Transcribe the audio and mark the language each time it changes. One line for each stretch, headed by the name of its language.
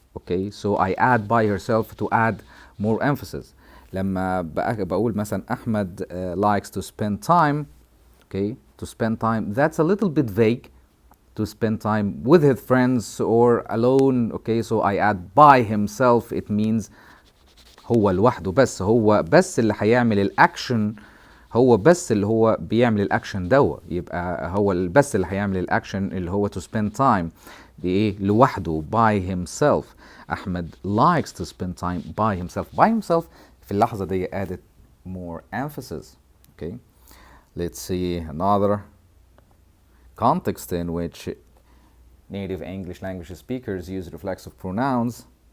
English: Okay, so I add by herself to add more emphasis.
Arabic: لما بقول مثلا أحمد
English: likes to spend time. Okay, to spend time, that's a little bit vague. To spend time with his friends or alone. Okay, so I add by himself.
Arabic: It means هو لوحده بس. هو بس اللي هيعمل الأكشن. هو بس اللي هو بيعمل الأكشن دوا. يبقى هو بس اللي هيعمل الأكشن اللي هو
English: to spend time.
Arabic: بإيه؟ لوحده by himself. أحمد
English: likes to spend time by himself. By himself
Arabic: في اللحظة دي
English: added more emphasis. Okay. Let's see another context in which native English language speakers use reflexive pronouns.